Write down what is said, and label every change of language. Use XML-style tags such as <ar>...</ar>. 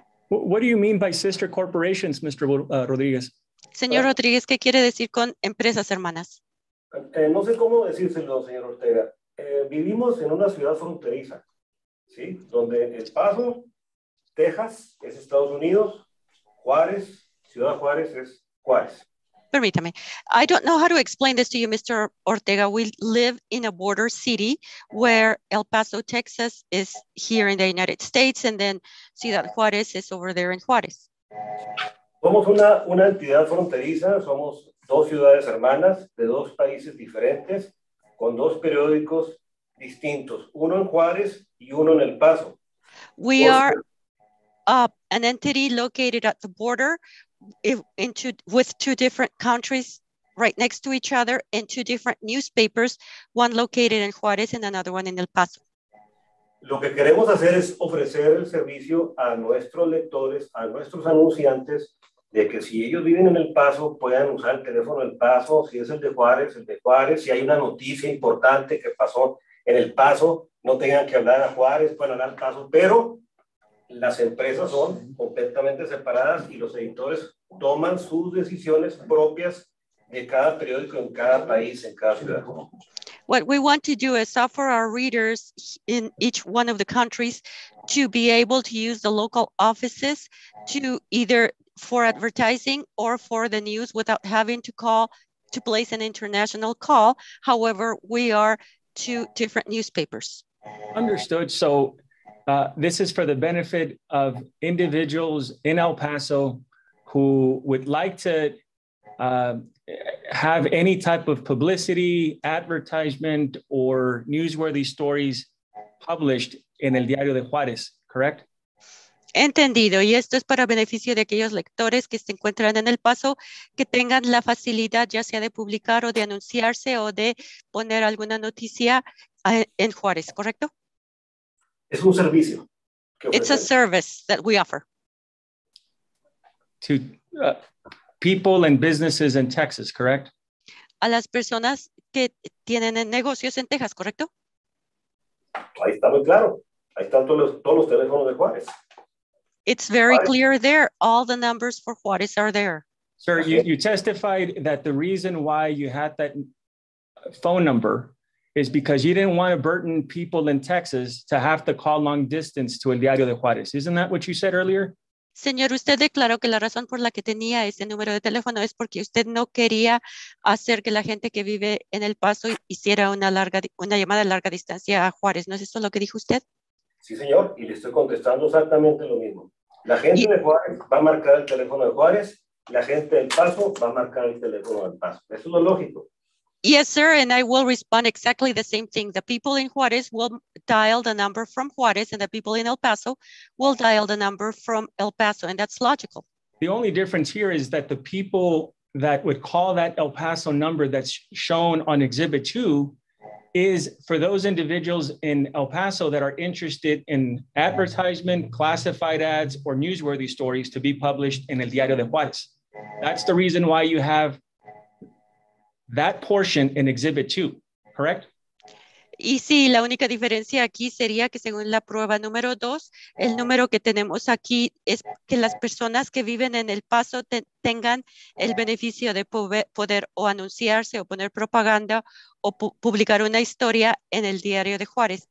<en>What do you mean by sister corporations, Mr. Rodriguez?</en> <es>Señor Rodríguez, ¿qué quiere decir con empresas hermanas? No sé cómo decírselo, señor Ortega. Vivimos en una ciudad fronteriza, ¿sí? Donde El Paso, Texas, es Estados Unidos, Juárez, Ciudad Juárez es Juárez. Permítame.</es> <en>I don't know how to explain this to you, Mr. Ortega. We live in a border city where El Paso, Texas is here in the United States, and then Ciudad Juárez is over there in Juárez.</en> <es>Somos una entidad fronteriza, somos dos ciudades hermanas de dos países diferentes, con dos periódicos distintos, uno en Juárez y uno en El Paso.</es> <en>We are an entity located at the border with two different countries right next to each other and two different newspapers, one located in Juárez and another one in El Paso.</en> <es>Lo que queremos hacer es ofrecer el servicio a nuestros lectores, a nuestros anunciantes, de que si ellos viven en El Paso, puedan usar el teléfono del Paso, si es el de Juárez, si hay una noticia importante que pasó en El Paso, no tengan que hablar a Juárez, pueden hablar al Paso, pero las empresas son completamente separadas y los editores toman sus decisiones propias de cada periódico en cada país, en cada ciudad.</es> <en>What we want to do is offer our readers in each one of the countries to be able to use the local offices to either for advertising or for the news without having to place an international call. However, we are two different newspapers. Understood. So this is for the benefit of individuals in El Paso who would like to have any type of publicity, advertisement, or newsworthy stories published in el Diario de Juárez, correct?</en> <es>Entendido. Y esto es para beneficio de aquellos lectores que se encuentran en El Paso, que tengan la facilidad ya sea de publicar o de anunciarse o de poner alguna noticia en Juárez, ¿correcto? Es un servicio.</es> <en>It's a service that we offer. To people and businesses in Texas, correct?</en> <es>A las personas que tienen negocios en Texas, ¿correcto? Ahí está muy claro. Ahí están todos los teléfonos de Juárez.</es> <en>It's very clear there. All the numbers for Juárez are there. Sir, you testified that the reason why you had that phone number is because you didn't want to burden people in Texas to have to call long distance to El Diario de Juárez. Isn't that what you said earlier?</en> <es>Señor, usted declaró que la razón por la que tenía ese número de teléfono es porque usted no quería hacer que la gente que vive en El Paso hiciera una llamada a larga distancia a Juárez. ¿No es eso lo que dijo usted? Sí, señor, y le estoy contestando exactamente lo mismo. La gente de Juárez va a marcar el teléfono de Juárez, la gente del Paso va a marcar el teléfono del Paso. Eso es lo lógico.</es> <en>Yes, sir, and I will respond exactly the same thing. The people in Juárez will dial the number from Juárez, and the people in El Paso will dial the number from El Paso, and that's logical. The only difference here is that the people that would call that El Paso number that's shown on Exhibit 2 is for those individuals in El Paso that are interested in advertisement, classified ads, or newsworthy stories to be published in El Diario de Juárez. That's the reason why you have that portion in Exhibit 2, correct?</en> <es>Y sí, la única diferencia aquí sería que según la prueba número 2, el número que tenemos aquí es que las personas que viven en El Paso tengan el beneficio de poder o anunciarse o poner propaganda o publicar una historia en el Diario de Juárez.</es>